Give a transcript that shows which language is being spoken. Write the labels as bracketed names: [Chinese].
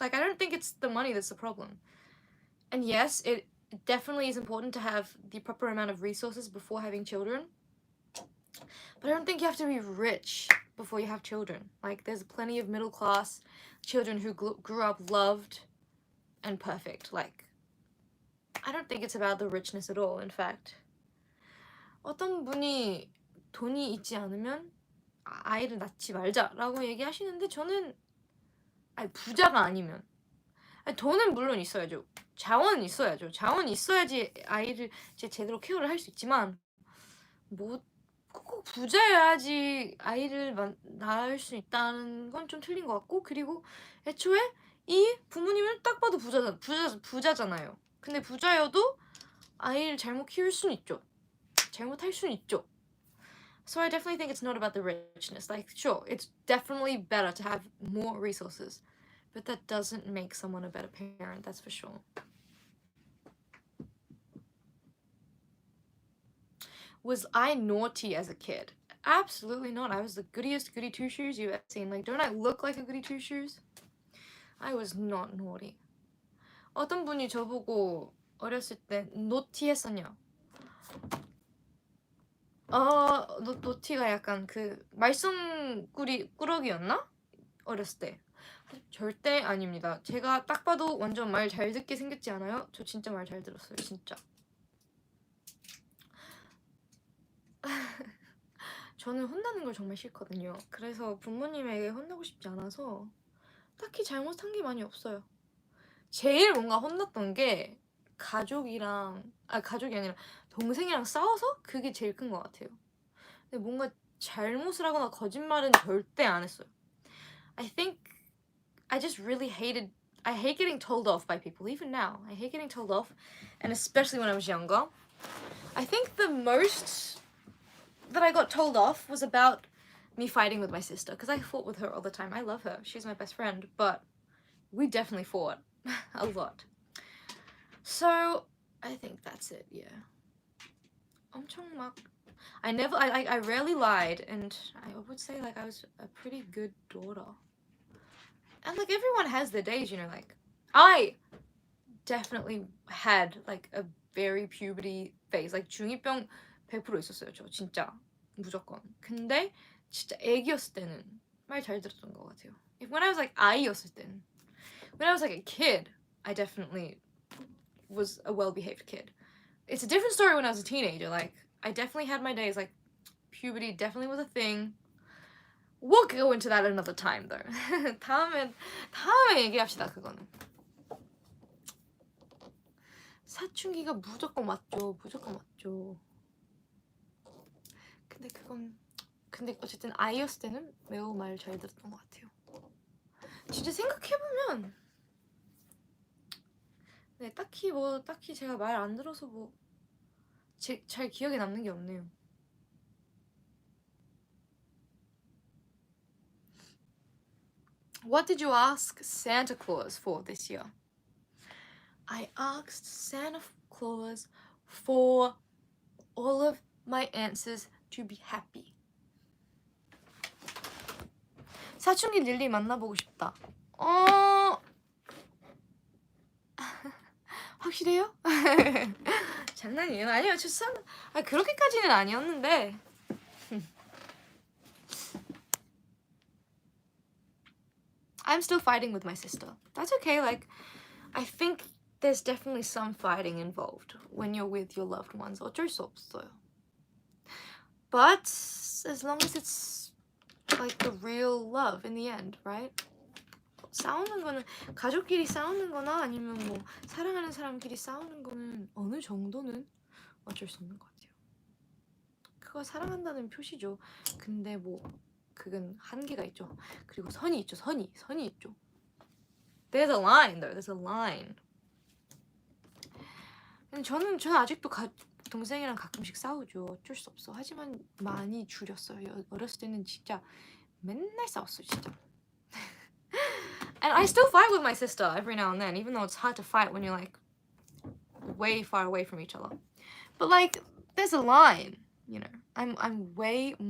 [English] Like, I don't think it's the money that's the problem. And yes, it definitely is important to have the proper amount of resources before having children. But I don't think you have to be rich before you have children. Like, there's plenty of middle class children who grew up loved and perfect. Like, I don't think it's about the richness at all, in fact. [Korean] 어떤 분이 돈이 있지 않으면 아이를 낳지 말자라고 얘기하시는데 저는 부자가 아니면 돈은 물론 있어야죠. 자원은 있어야죠. 자원이 있어야지 아이를 제대로 케어를 할 수 있지만 뭐 꼭 부자여야지 아이를 낳을 수 있다는 건 좀 틀린 것 같고, 그리고 애초에 이 부모님은 딱 봐도 부자잖아요. 근데 부자여도 아이를 잘못 키울 수는 있죠. 잘못할 수는 있죠. [English] So I definitely think it's not about the richness. Like, sure, it's definitely better to have more resources, but that doesn't make someone a better parent, that's for sure. Was I naughty as a kid? Absolutely not. I was the goodiest goody two-shoes you've ever seen. Like, don't I look like a goody two-shoes? I was not naughty. [Korean] 어떤 분이 저보고 어렸을 때 naughty 했었냐? 노티가 약간 그 말썽꾸러기였나? 어렸을 때. 절대 아닙니다. 제가 딱 봐도 완전 말 잘 듣게 생겼지 않아요? 저 진짜 말 잘 들었어요. 진짜. 저는 혼나는 걸 정말 싫거든요. 그래서 부모님에게 혼나고 싶지 않아서 딱히 잘못한 게 많이 없어요. 제일 뭔가 혼났던 게 가족이 아니라 동생이랑 싸워서 그게 제일 큰 것 같아요. 근데 뭔가 잘못을 하거나 거짓말은 절대 안 했어요. [English] I think I just really I hate getting told off by people, even now. I hate getting told off, and especially when I was younger. I think the most that I got told off was about me fighting with my sister, because I fought with her all the time. I love her. She's my best friend, but we definitely fought a lot. So I think that's it, yeah. [Korean] 엄청 막 [English] I rarely lied, and I would say like I was a pretty good daughter. And like everyone has their days, you know, like I definitely had like a very puberty phase. [Korean] like 중2병 100% 있었어요. 저 진짜 무조건. 근데 진짜 애기였을 때는 말 잘 들었던 것 같아요. [English] When I was like [Korean] 아이였을 때는, [English] when I was like a kid, I definitely was a well-behaved kid. It's a different story when I was a teenager. Like I definitely had my days. Like puberty definitely was a thing. We'll go into that another time though. [Korean] 다음에 얘기합시다 그거는. 사춘기가 무조건 맞죠. 무조건 맞죠. 근데 어쨌든 아이였을 때는 매우 말 잘 들었던 것 같아요. 진짜 생각해보면 네, 딱히 제가 말 안 들어서 뭐 잘 기억에 남는 게 없네요. [English] What did you ask Santa Claus for this year? I asked Santa Claus for all of my answers to be happy. [Korean] 사춘기 릴리 만나보고 싶다. 확실해요? 장난이에요. 아니요, 그렇게까지는 아니었는데. [English] I'm still fighting with my sister. That's okay. Like, I think there's definitely some fighting involved when you're with your loved ones. [Korean] 어쩔 수 없어요. [English] But as long as it's like the real love in the end, right? [Korean] 싸우는 거는 가족끼리 싸우는 거나 아니면 뭐 사랑하는 사람끼리 싸우는 거는 어느 정도는 어쩔 수 없는 것 같아요. 그거 사랑한다는 표시죠. 근데 뭐 그건 한계가 있죠. 그리고 선이 있죠. 선이 있죠. [English] There's a line though. There's a line. [Korean] 근데 저는 아직도 동생이랑 가끔씩 싸우죠. 어쩔 수 없어. 하지만 많이 줄였어요. 어렸을 때는 진짜 맨날 싸웠어요. 진짜. [English] And I still fight with my sister every now and then, even though it's hard to fight when you're like way far away from each other. But like, there's a line, you know.